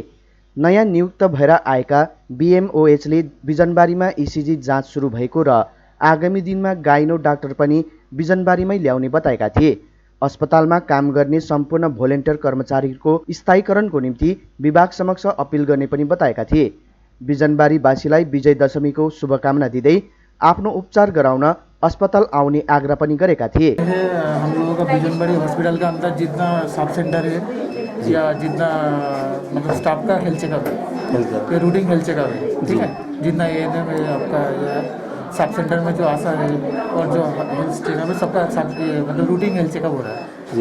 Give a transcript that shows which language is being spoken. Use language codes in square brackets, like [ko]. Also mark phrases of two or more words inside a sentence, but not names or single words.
[ne] नयाँ नियुक्त भएर आएका BMOHले बिजनबारीमा ECG जाँच सुरु भएको र आगामी दिनमा [en] gyno doctor [ne] पनि बिजनबारीमै ल्याउने बताएका थिए। अस्पतालमा काम गर्ने सम्पूर्ण भोलिन्टियर कर्मचारीहरूको स्थायीकरणको निम्ति विभाग समक्ष अपिल गर्ने पनि बताएका थिए। बिजनबारीवासीलाई विजय दशमीको शुभकामना दिँदै आफ्नो उपचार गराउन अस्पताल आउने आग्रह पनि गरेका थिए। [hi] हम लोगों का बिजनबारी हॉस्पिटल का अंदर जितना [en] sub center [hi] है या जितना मतलब स्टाफ का [en] health checkup [hi] है, ये [en] routine health checkup [hi] है, ठीक है। जितना ANM है आपका [en] sub center [hi] में जो आशा है और जो [en] health checkup [hi] है सबका मतलब [en] routine health checkup [hi] हो रहा है जी।